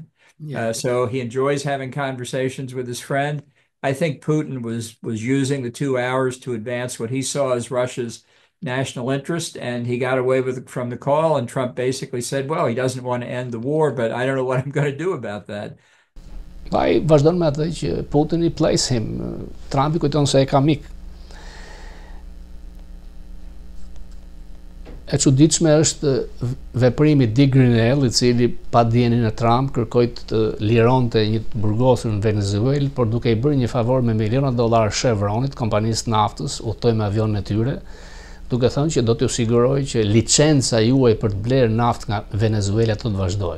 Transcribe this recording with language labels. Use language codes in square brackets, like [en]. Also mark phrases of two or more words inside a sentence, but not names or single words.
[en] So he enjoys having conversations with his friend. I think Putin was using the 2 hours to advance what he saw as Russia's national interest, and he got away from the call, and Trump basically said, well, he doesn't want to end the war, but I don't know what I'm going to do about that. [sq] Ai vazhdon me atë që Putin i [en] plays him. [sq] Trump i kujton se e ka mik. E çuditshme është veprimi i Dick Grenell, i cili pa dijenin e Trump kërkoi të lironte një burgosur në Venezuelë, por duke i bërë një favor me miliona dollar Chevronit, kompanisë naftës, udhtoi me avionin e tyre, duke thënë që do t'ju siguroj që licenca juaj për të blerë naftë nga Venezuela të vazhdoj.